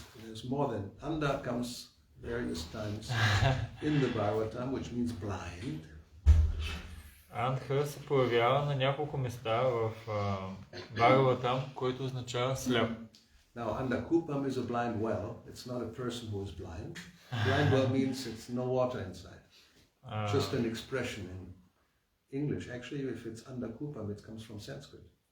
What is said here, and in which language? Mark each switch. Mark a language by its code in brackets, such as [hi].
[en] There's more than Anda comes various times in the Bhagavatam, which means blind. [bg] Андха се появява на няколко места в Бхагаватам, който означава сляп. [en] Now, Andakupam is a blind well. It's not a person who is blind. Blind well means it's no water inside. Just an expression in English. Actually, if it's Andakupam, it comes from Sanskrit.